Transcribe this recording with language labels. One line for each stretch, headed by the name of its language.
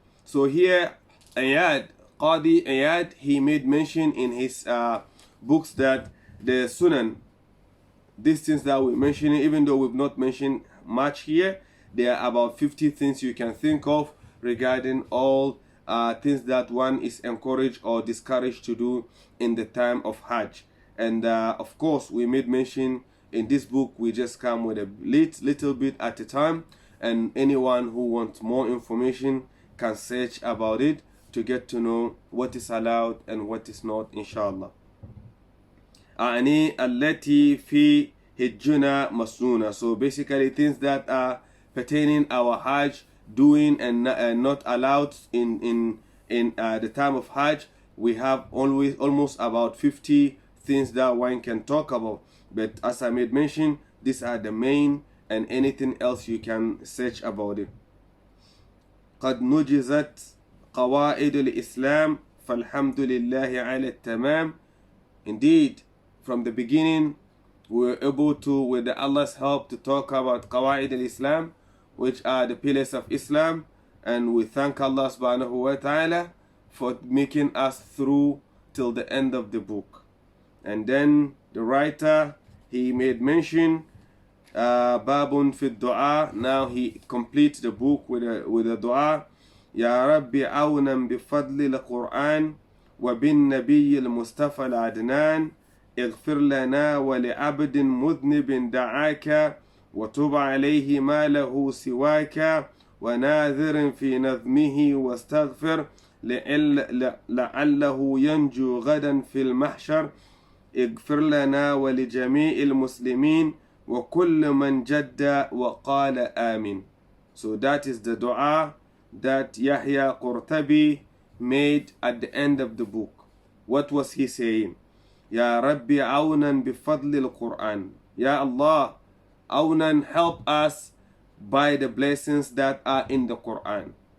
English: So here, Qadi Iyad, he made mention in his books that the Sunan, these things that we mentioned, even though we've not mentioned much here, there are about 50 things you can think of regarding all things that one is encouraged or discouraged to do in the time of Hajj. And of course, we made mention in this book, we just come with a little bit at a time, and anyone who wants more information can search about it to get to know what is allowed and what is not, inshallah.
Arabic: أعني التي في حجنا مسنونة.
English: So basically things that are pertaining our Hajj, doing and not allowed in the time of Hajj. We have almost about 50 things that one can talk about, but as I made mention, these are the main, and anything else you can search about it.
Arabic: قد نجزت قواعد الإسلام فالحمد لله على التمام
English: Indeed, from the beginning, we were able to, with Allah's help, to talk about Qawaid al-Islam, which are the pillars of Islam. And we thank Allah subhanahu wa ta'ala for making us through till the end of the book. And then the writer, he made mention, Babun fi dua. Now he completes the book with a dua.
Arabic: Ya Rabbi awnan bi fadli al-Qur'an wa bin Nabiy al-Mustafa al-Adnan اغفر لنا ولعبد مذنب دعاك وتب عليه ما له سواك وناذر في نظمه واستغفر لعله ينجو غدا في المحشر اغفر لنا ولجميع المسلمين وكل من جد وقال آمين.
English: So that is the dua that Yahya Qurtabi made at the end of the book. What was he saying?
Arabic: Ya Rabbi awnan bifadli al-Quran.
English: Ya Allah, awnan, help us by the blessings that are in the Quran.